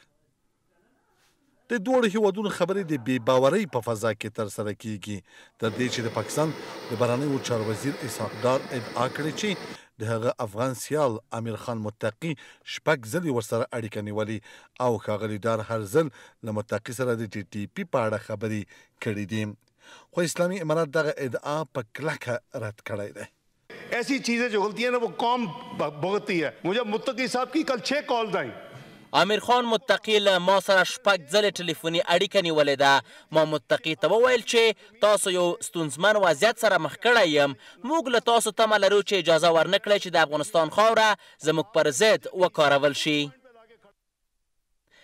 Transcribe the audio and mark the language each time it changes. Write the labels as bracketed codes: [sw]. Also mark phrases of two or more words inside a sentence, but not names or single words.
[ps] د دواړو هیوادونو خبرې د بې باورۍ په فضا کې ترسره کیږي تر دې چې د پاکستان د بهرنیو چارو وزیر اسحاق ډار ادعا کړې چې د هغه افغان سیال امیر خان متقي 6 ځلې ورسره اړیکه نیولې او ښاغلي ډار هر ځل له متقي سره د ټي ټي پی په اړه خبرې کړې دي. خو اسلامي امارات دغه ادعا په کلکه رد کړی دی. [hi] ऐसी चीजें जो होती है ना वो कौम भुगतती है. मुझे मुत्तकी साहब की कल 6 कॉल्स आई. [ps] امیر خان متقي له ما سره 6 ځلې ټلیفوني اړیکه نیولې ده. ما متقي ته وویل چې تاسو یو ستونزمن وضعیت سره مخ کړی یم. موږ له تاسو تمه لرو چې اجازه ورنکړئ چې د افغانستان خاوره زموږ پر ضد وکارول شي.